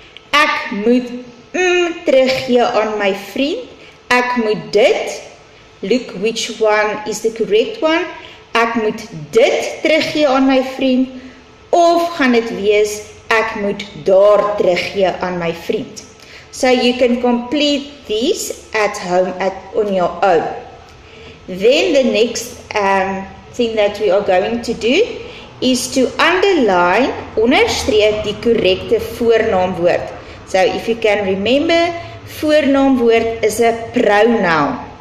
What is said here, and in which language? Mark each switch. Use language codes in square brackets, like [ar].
[af] Ek moet teruggee aan my vriend. Ek moet dit. [en] Look which one is the correct one. [af] Ek moet dit teruggee aan my vriend. Of gaan dit wees, ek moet daar teruggee aan my vriend. [en] So you can complete these at home on your own. Then the next thing that we are going to do is to underline, [af] onderstreep die korrekte voornaamwoord. [en] So if you can remember, voornaamwoord is a pronoun.